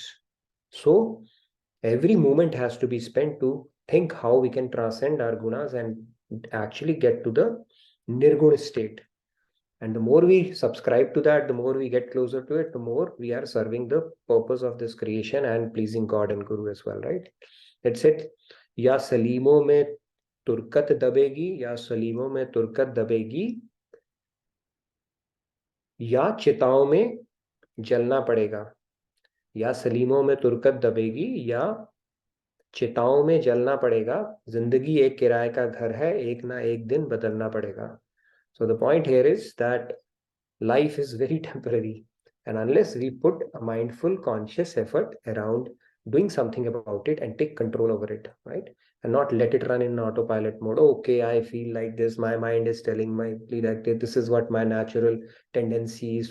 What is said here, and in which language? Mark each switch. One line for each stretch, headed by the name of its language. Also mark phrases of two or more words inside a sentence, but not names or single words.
English: So every moment has to be spent to think how we can transcend our gunas and actually get to the nirguna state. And the more we subscribe to that, the more we get closer to it, the more we are serving the purpose of this creation and pleasing God and Guru as well, right? That's it.
Hindi: या सलीमों में तुरकत दबेगी, या सलीमों में तुरकत दबेगी, या चिताओं में जलना पड़ेगा. या सलीमों में तुरकत दबेगी या चिताओं में जलना पड़ेगा. जिंदगी एक किराए का घर है, एक ना एक दिन बदलना पड़ेगा.
English: So the point here is that life is very temporary, and unless we put a mindful, conscious effort around doing something about it and take control over it, right? And not let it run in autopilot mode. Okay, I feel like this. My mind is telling me that this is what my natural tendency is.